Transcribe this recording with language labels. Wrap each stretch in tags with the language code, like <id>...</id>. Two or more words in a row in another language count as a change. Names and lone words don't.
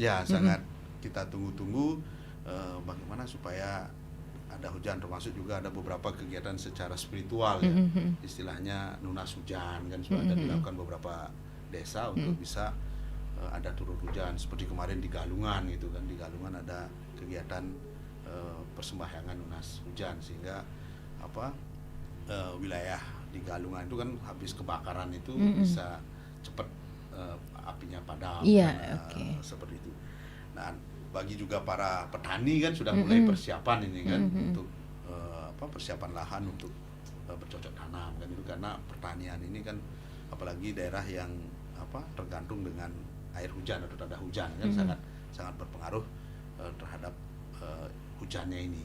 <id>Ya, sangat kita tunggu-tunggu bagaimana supaya ada hujan, termasuk juga ada beberapa kegiatan secara spiritual ya. Istilahnya nunas hujan kan sudah ada dilakukan beberapa desa untuk bisa ada turun hujan, seperti kemarin di Galungan gitu kan. Di Galungan ada kegiatan persembahyangan nunas hujan, sehingga wilayah di Galungan itu kan habis kebakaran itu bisa cepat apinya padam. Seperti itu. Nah, bagi juga para petani kan sudah mulai persiapan ini kan untuk persiapan lahan untuk bercocok tanam kan, itu karena pertanian ini kan apalagi daerah yang tergantung dengan air hujan atau tanda hujan kan sangat berpengaruh terhadap hujannya ini.</id>